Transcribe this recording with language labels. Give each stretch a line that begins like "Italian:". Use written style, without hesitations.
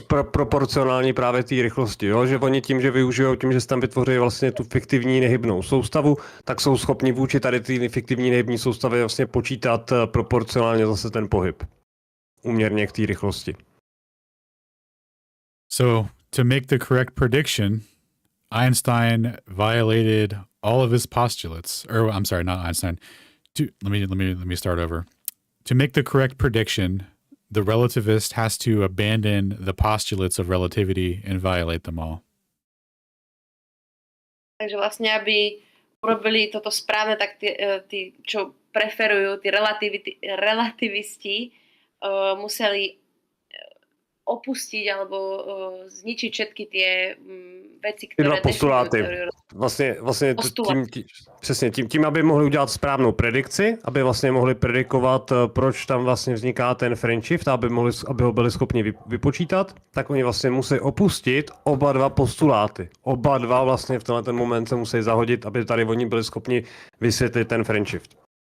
Czech: proporcionální právě té rychlosti, jo? Že oni tím, že využijou, tím, že se tam vytvoří vlastně tu fiktivní nehybnou soustavu, tak jsou schopni vůči tady ty fiktivní nehybní soustavy vlastně počítat proporcionálně zase ten pohyb. Úměrně k té rychlosti.
English: So, to make the correct prediction, Einstein violated all of his postulates. Or I'm sorry, not Einstein. Let me start over. To make the correct prediction, the relativist has to abandon the postulates of relativity and violate them all.
Slovak: Takže vlastne, aby urobili toto správne, tak tí čo preferujú, tí relativisti, museli opustiť alebo zničiť všetky tie veci, ktoré postuláty.
Czech: Vlastně tím, aby mohli udělat správnou predikci, aby vlastně mohli predikovat, proč tam vlastně vzniká ten fringe shift, aby ho byli schopni vypočítat, tak oni vlastně musí opustit oba dva postuláty. Oba dva vlastně v tenhle ten moment se musí zahodit, aby tady oni byli schopni vysvětlit ten fringe shift.